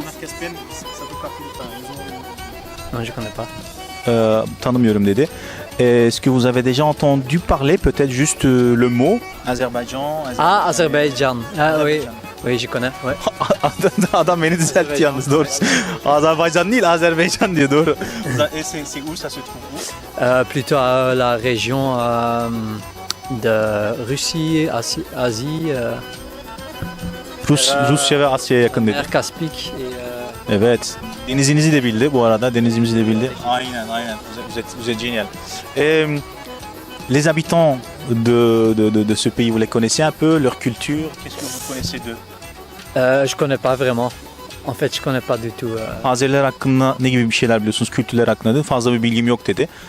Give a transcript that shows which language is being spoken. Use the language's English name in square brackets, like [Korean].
[French] mer Caspienne, ça fait partie du temps. Non, je connais pas. [Turkish] Tanımıyorum dedi. [French] Est-ce que vous avez déjà entendu parler peut-être juste le mot Azerbaïdjan? Ah, Azerbaïdjan. Ah oui, oui, je connais. Ouais. [Turkish] Adam beni düzeltti yalnız doğrusu. Azerbaycan değil Azerbaycan diyor doğru. [French] Et c'est où ça se trouve où? Plutôt à la région de Russie, Asie, [Turkish] Rusya ve Asya'ya yakın dedi. [French] mer Caspique et [Turkish] Evet. Denizinizi de bildi bu arada. Denizimizi de bildi. Aynen. [French] Vous êtes génial. Les habitants de ce pays, vous les connaissez un peu, leur culture, qu'est-ce que vous connaissez d'eux? Je connais pas vraiment. En fait, je connais pas du tout. [Turkish] Azeriler hakkında ne gibi bir şeyler biliyorsunuz? Kültürler hakkında da fazla bir bilgim yok dedi.